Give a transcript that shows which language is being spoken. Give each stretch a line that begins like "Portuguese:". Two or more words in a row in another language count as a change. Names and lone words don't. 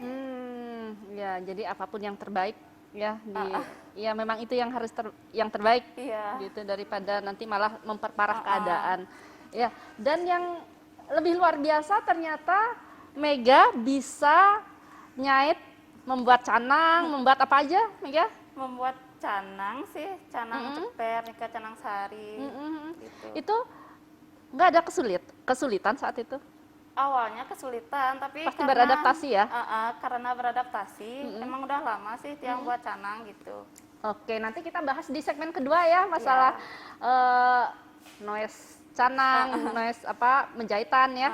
Indonesian: Ya, jadi apapun yang terbaik ya ya memang itu yang harus yang terbaik. Iya. Gitu, daripada nanti malah memperparah keadaan. Ya, dan yang lebih luar biasa ternyata Mega bisa nyait, membuat canang, membuat apa aja, Mega? Membuat canang sih, canang ceper, nikah canang sari. Gitu. Itu nggak ada kesulitan saat itu? Awalnya kesulitan, tapi Pasti beradaptasi ya? Karena beradaptasi, emang udah lama sih tiang buat canang gitu. Oke, nanti kita bahas di segmen kedua ya masalah noise canang, noise menjahitan ya.